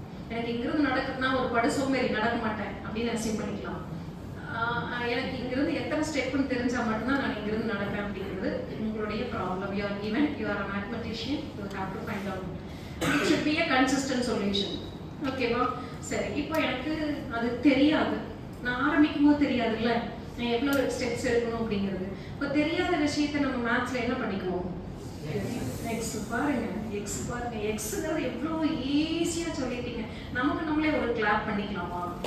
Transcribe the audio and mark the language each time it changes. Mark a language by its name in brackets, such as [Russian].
[Tamil] எனக்கு இங்கிருந்து நடக்குதுன்னா ஒரு படு சோம்பேறி, நடக்க மாட்டேன் அப்படின்னு அசியம் பண்ணிக்கலாம். எனக்கு இங்கிருந்து எத்தனை ஸ்டெப்னு தெரிஞ்சால் மட்டும்தான் நான் இங்கிருந்து நடப்பேன் அப்படிங்கிறது உங்களுடைய problem. [English] You are given, you are a mathematician, you have to find out. It should be a consistent solution. [Tamil] ஓகேவா? சரி, இப்போ எனக்கு அது தெரியாது, நான் ஆரம்பிக்கும் போது தெரியாதுல்ல நான் எவ்வளோ ஸ்டெப்ஸ் எடுக்கணும் அப்படிங்கிறது. இப்போ தெரியாத விஷயத்தை நம்ம மேத்ஸ்ல என்ன பண்ணிக்குவோம்? எக்ஸ் பாருங்க, எக்ஸுங்கிறது எவ்வளோ ஈஸியாக சொல்லிட்டீங்க. நமக்கு நம்மளே ஒரு கிளாப் பண்ணிக்கலாமா?